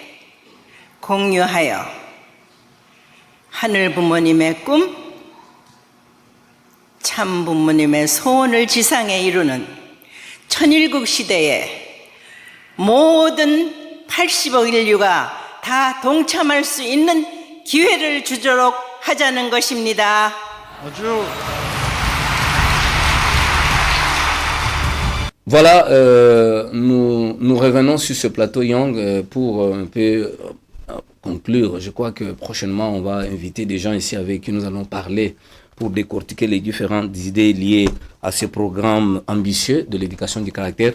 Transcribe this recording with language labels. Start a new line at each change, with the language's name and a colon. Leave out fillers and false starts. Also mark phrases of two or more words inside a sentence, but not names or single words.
Korean: 공유하여 하늘 부모님의 꿈, 참 부모님의 소원을 지상에 이루는 천일국 시대에 모든 80억 인류가 다 동참할 수 있는 기회를 주도록 하자는 것입니다.
French: Voilà, nous revenons sur ce plateau Young pour un peu conclure. Je crois que prochainement, on va inviter des gens ici avec qui nous allons parler pour décortiquer les différentes idées liées à ce programme ambitieux de l'éducation du caractère.